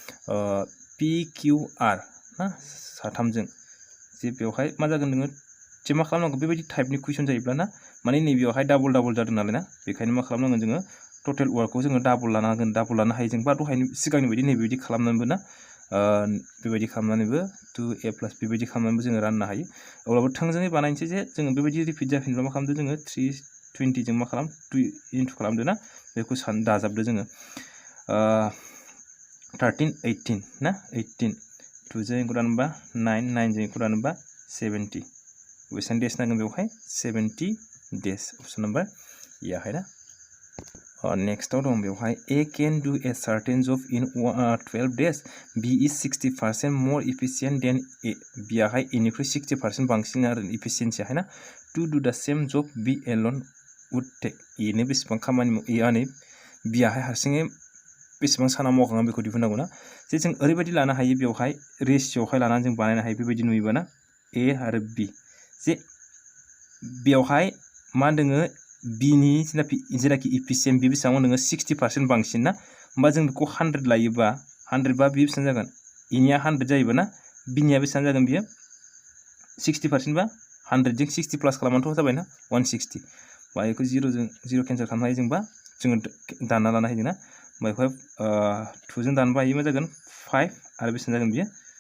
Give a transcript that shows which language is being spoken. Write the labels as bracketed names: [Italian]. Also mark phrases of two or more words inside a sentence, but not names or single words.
[Bodo] PQR ना साथामजों जे बेवहाय मा जागोन नोङो जे मा खालामनांगौ बेबायदि टाइपनि कुइसन जायोब्ला ना माने नैबेयावहाय डाबल जादों नालाय ना बेखायनो मा खालामनांगोन जोङो टटेल वार्कखौ जोङो डाबल लानो हायो जों बा दहायनि सिगांनि बायदि नैबेबायदि खालामनानैबो ना बेबायदि खालामनानैबो 2A प्लस बेबायदि खालामनानैबो जोङो राननो हायो अब्लाबो थोंजोङै बानायनोसै जे जोङो बेबायदि रिपिट जाफिनब्ला मा खालामदो जोङो 320 जों मा खालाम 2 इनटु खालामदो ना बेखौ दाजाबदो जोङो 13 18 ना 18 2 जों इखौ दानोबा 9 9 जों इखौ दानोबा 70 बेसेबां डेस नांगोन बेवहाय 70 डेस [English] option number [Bodo] याहाय ना नेक्स्टआव दं बेवहाय [English] A can do a certain job in 12 days B is 60% more efficient than A [Bodo] B आहाय A निख्रुइ 60% बांसिन आरो efficiency आहाय ना [English] to do the same job B alone would take [Bodo] A नो बेसेबां खामानि A आनो B आहाय हारसिङै बेसेबां सानाव मावखांगोन बेखौ दिहुननांगौ ना जे जों ओरैबायदि लानो हायो बेवहाय रेशियोआवहाय लानानै जों बानायनो हायो बेबायदि नुयोबा ना A आरो B जे बेवहाय मा दोङो B नि जेनाखि efficient बे बेसेबां नोङो 60% बांसिन ना होमबा जों बेखौ 100 लायोबा 100 बा बे बेसेबां जागोन A निया 100 जायोबा ना B निया बेसेबां जागोन बियो 60% बा 100 जों 60 प्लास खालामनानैथ' जाबाय ना 160 बा बेखौ 0 केन्सेल खालामनो हायो जोंबा जोङो दानना लानो हायो ना बेवहाय 2 जों दानबा हायो मा जागोन 5 आरो बेसेबां जागोन बियो